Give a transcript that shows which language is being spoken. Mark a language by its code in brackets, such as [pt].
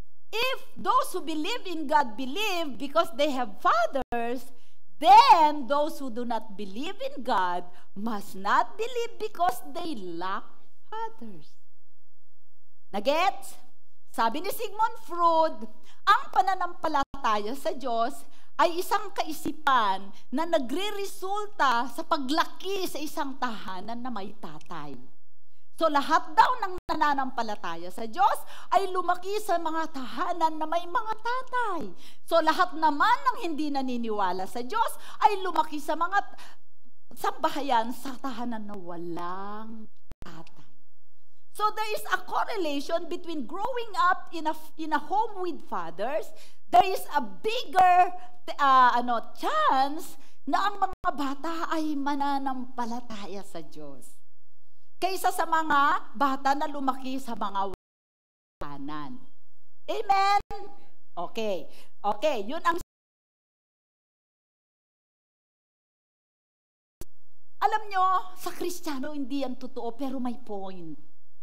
[en] If those who believe in God believe because they have fathers, then those who do not believe in God must not believe because they lack fathers. [tl] Nagets? Sabi ni Sigmund Freud, ang pananampalataya sa Diyos ay isang kaisipan na nagre-resulta sa paglaki sa isang tahanan na may tatay. So lahat daw ng nananampalataya sa Diyos ay lumaki sa mga tahanan na may mga tatay. So lahat naman ng hindi naniniwala sa Diyos ay lumaki sa mga sambahayan sa tahanan na walang tatay. [en] So there is a correlation between growing up in a home with fathers. There is a bigger chance [tl] na ang mga bata ay mananampalataya sa Diyos kaysa sa mga bata na lumaki sa mga tahanan. Amen? Okay. Okay, yun ang alam nyo, sa Kristiyano hindi yan totoo pero may point.